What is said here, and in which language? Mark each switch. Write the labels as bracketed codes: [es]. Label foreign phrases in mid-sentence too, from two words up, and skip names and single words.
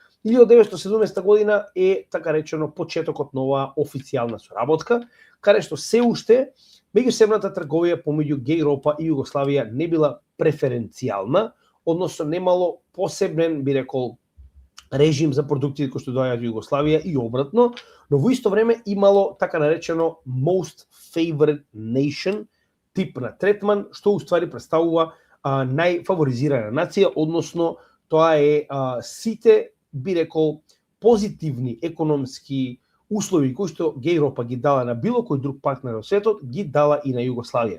[mk] 1970 година е така речено почетокот на оваа официјална соработка, каде што се уште меѓусебната трговија помеѓу Гејропа и Југославија не била преференцијална, односно немало посебен, би рекол, режим за продуктите кои што доаѓаат во Југославија и обратно, но во исто време имало така наречено [en] most favored nation [mk] тип на третман, што уствари представува најфаворизирана нација, односно тоа е сите, би рекол, позитивни економски услови кои што Гејропа ги дала на било кој друг партнер во светот, ги дала и на Југославија.